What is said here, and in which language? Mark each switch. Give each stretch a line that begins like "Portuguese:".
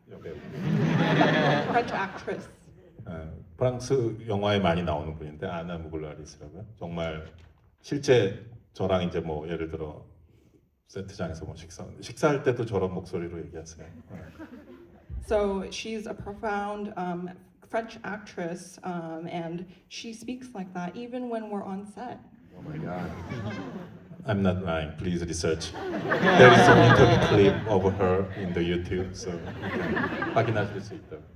Korean: 여배우.
English: French actress.
Korean: 프랑스 영화에 많이 나오는 분인데 아나 무글라리스라고요. 정말 실제 저랑 이제 뭐 예를 들어 세트장에서 뭐 식사할 때도 저런 목소리로 얘기하세요.
English: So she's a profound French actress, and she speaks like that even when we're on set. Oh my god. I'm not lying. Please research. There is an interview clip of her in the YouTube, so
Korean: 확인하실 수 있다.